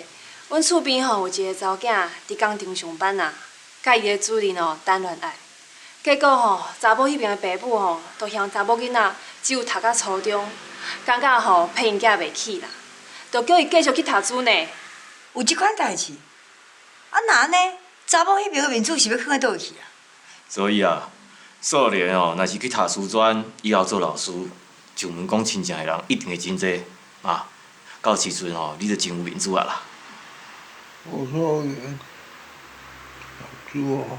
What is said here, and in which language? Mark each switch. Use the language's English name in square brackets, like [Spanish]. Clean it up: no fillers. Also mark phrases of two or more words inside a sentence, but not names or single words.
[Min Nan Chinese] 阮厝边吼有一个查某囝伫工厂上班啊，甲伊的主人吼谈恋爱，结果吼查某迄边的爸母吼，都嫌查某囡仔只有读到初中，感觉吼配因囝袂起啦，就叫伊继续去读书呢。有即款代志？啊，那安尼？查某迄边的面子是要放在倒去啊？所以啊，素莲哦，若是去读师专，以后做老师，上门讲亲情的人一定会真多。妈，到时阵哦，你就真有面子啊啦。我说，读书哦。